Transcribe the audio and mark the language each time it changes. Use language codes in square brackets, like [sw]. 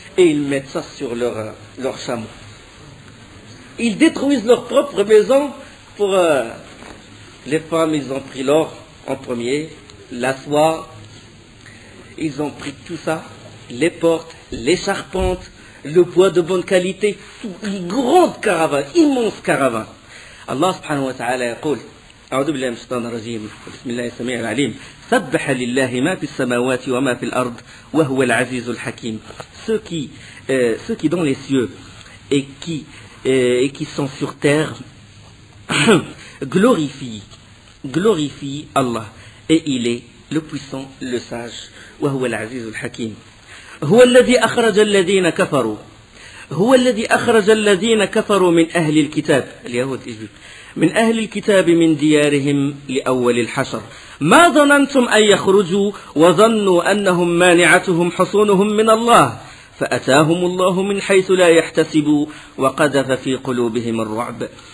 [fr] Et ils mettent ça sur leur chameau. Ils détruisent leur propre maison pour... les femmes, ils ont pris l'or en premier, la soie. Ils ont pris tout ça. Les portes, les charpentes, le bois de bonne qualité. Une grande caravane, immense caravane. [ar] Allah subhanahu wa ta'ala يقول أعوذ بالله من الشيطان الرجيم بسم الله السميع العليم سبح لله ما في السماوات وما في الأرض وهو العزيز الحكيم. [fr] Ceux qui dans les cieux et qui sont sur terre glorifient glorifie Allah. Et il est le puissant, le sage. [ar] وهو العزيز الحكيم. هو الذي أخرج الذين كفروا. هو الذي أخرج الذين كفروا من أهل الكتاب اليهود من أهل الكتاب من ديارهم لأول الحشر ما ظننتم أن يخرجوا وظنوا أنهم مانعتهم حصونهم من الله فأتاهم الله من حيث لا يحتسبوا وقذف في قلوبهم الرعب.